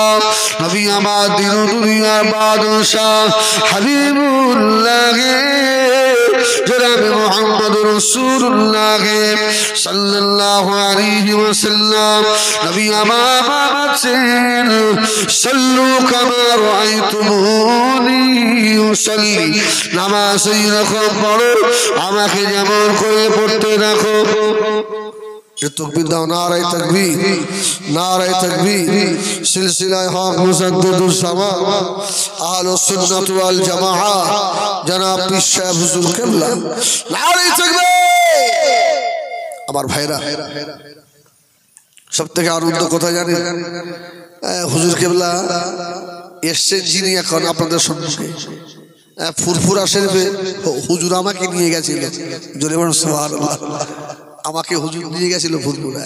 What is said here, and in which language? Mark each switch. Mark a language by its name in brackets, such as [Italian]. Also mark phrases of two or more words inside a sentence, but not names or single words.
[Bangla] নবী আমার দিন দুনিয়ার বাদশাহ হাবিবুল্লাহ জনাব মুহাম্মদ রাসূলুল্লাহ [Arabic] صلى الله عليه وسلم [Bangla] নবী আমার বলেছেন [Arabic] صلوا كما رأيتموني أصلي, [Bangla] নামাজ এইরকম পড়ো আমাকে যেমন করে পড়তে রাখো। তকবীর দাও, [Urdu] نعرۂ تکبیر، نعرۂ تکبیر. سلسلہ حق مجددالسما [Arabic] أهل السنة والجماعة [Urdu] جناب پیر صاحب حضور قبلہ، نعرۂ تکبیر. [Bangla] আমার ভাইরা সবথেকে আনন্দ কথা জানেন, হুজুর কিবলা এসেছেন যিনি এখন আপনাদের সম্মুখে, ফুরফুরা শরীফে হুজুর আমাকে নিয়ে গেছিলেন। জোরে বলুন সুবহানাল্লাহ। আমাকে হুজুর নিয়ে গেছিল ফুলপুরায়।